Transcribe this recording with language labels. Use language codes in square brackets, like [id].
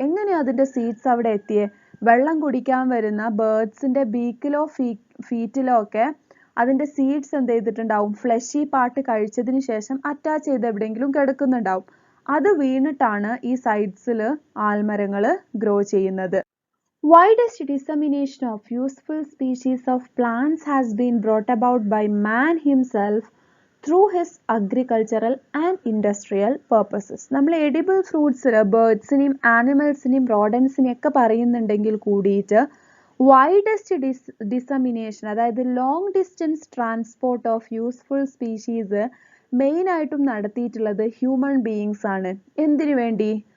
[ml] എങ്ങനെയാണ് അതിൻ്റെ സീഡ്സ് അവിടെ എത്തിയേ? വെള്ളം കുടിക്കാൻ വരുന്ന ബേർഡ്സിൻ്റെ ബീക്കിലോ ഫീറ്റിലോ ഒക്കെ അതിൻ്റെ സീഡ്സ് എന്ത് ചെയ്തിട്ടുണ്ടാവും? ഫ്ലഷി പാർട്ട് കഴിച്ചതിന് ശേഷം അറ്റാച്ച് ചെയ്ത് എവിടെയെങ്കിലും കിടക്കുന്നുണ്ടാവും. അത് വീണിട്ടാണ് ഈ സൈഡ്സിൽ ആൽമരങ്ങൾ ഗ്രോ ചെയ്യുന്നത്. [en] Widest dissemination of useful species of plants has been brought about by man himself through his agricultural and industrial purposes. [ml] നമ്മൾ എഡിബിൾ ഫ്രൂട്ട്സിൽ ബേർഡ്സിനെയും ആനിമൽസിനെയും റോഡൻസിനെയും ഒക്കെ പറയുന്നുണ്ടെങ്കിൽ കൂടിയിട്ട് വൈഡസ്റ്റ് ഡിസമിനേഷൻ, അതായത് long distance transport of useful species മെയിനായിട്ടും നടത്തിയിട്ടുള്ളത് ഹ്യൂമൻ ബീയിങ്സ് ആണ്. എന്തിനു വേണ്ടി?